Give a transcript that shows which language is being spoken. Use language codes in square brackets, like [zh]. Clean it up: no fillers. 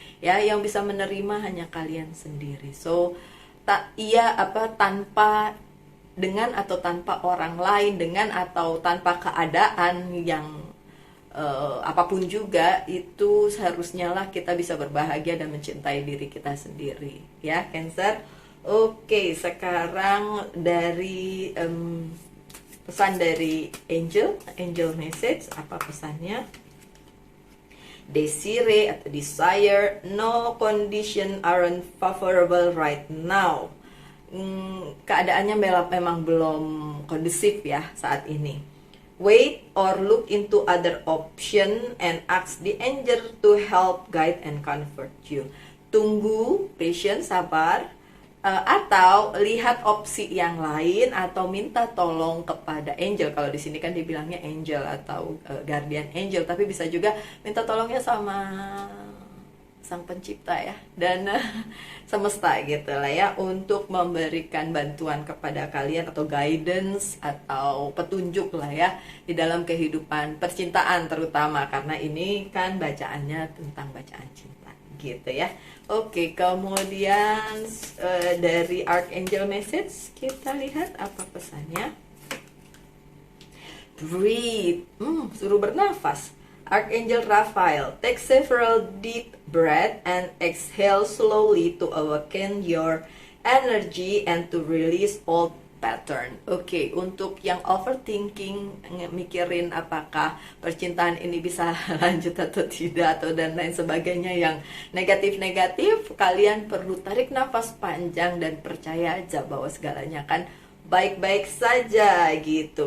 [id] Ya, yang bisa menerima hanya kalian sendiri. So, tanpa, dengan atau tanpa orang lain, dengan atau tanpa keadaan yang apapun juga, itu seharusnya lah kita bisa berbahagia dan mencintai diri kita sendiri ya Cancer. Oke, sekarang dari pesan dari angel message, apa pesannya? [en] Desire atau desire, no condition aren't favorable right now. [id] Keadaannya memang belum kondusif ya saat ini. [en] Wait or look into other option and ask the angel to help, guide, and comfort you. [id] Tunggu, patience, sabar, atau lihat opsi yang lain, atau minta tolong kepada angel. Kalau di sini kan dibilangnya angel atau guardian angel, tapi bisa juga minta tolongnya sama Sang Pencipta ya, dan semesta gitu lah ya, untuk memberikan bantuan kepada kalian atau guidance atau petunjuk lah ya di dalam kehidupan percintaan, terutama karena ini kan bacaannya tentang bacaan cinta gitu ya. Oke, kemudian dari Archangel Message kita lihat apa pesannya. [en] Breathe, [id] suruh bernafas. [en] Archangel Raphael, take several deep breath and exhale slowly to awaken your energy and to release old pattern. [id] Oke, untuk yang overthinking, mikirin apakah percintaan ini bisa lanjut atau tidak atau dan lain sebagainya yang negatif-negatif, kalian perlu tarik nafas panjang dan percaya aja bahwa segalanya kan baik-baik saja gitu.